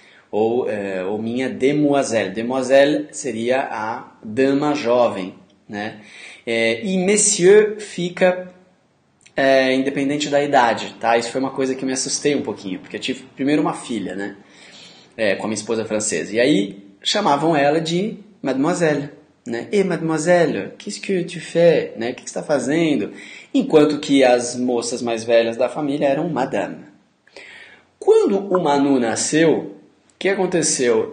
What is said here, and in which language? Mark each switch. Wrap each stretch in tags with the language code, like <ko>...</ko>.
<pt>Ou minha demoiselle. Demoiselle seria a dama jovem, né? E monsieur fica independente da idade, tá? Isso foi uma coisa que eu me assustei um pouquinho, porque eu tive primeiro uma filha, né? Com a minha esposa francesa. E aí chamavam ela de mademoiselle, né?</pt> <fr>E mademoiselle, qu'est-ce que tu fais?</fr> <pt>Né? O que você está fazendo? Enquanto que as moças mais velhas da família eram madame. Quando o Manu nasceu, o que aconteceu?</pt>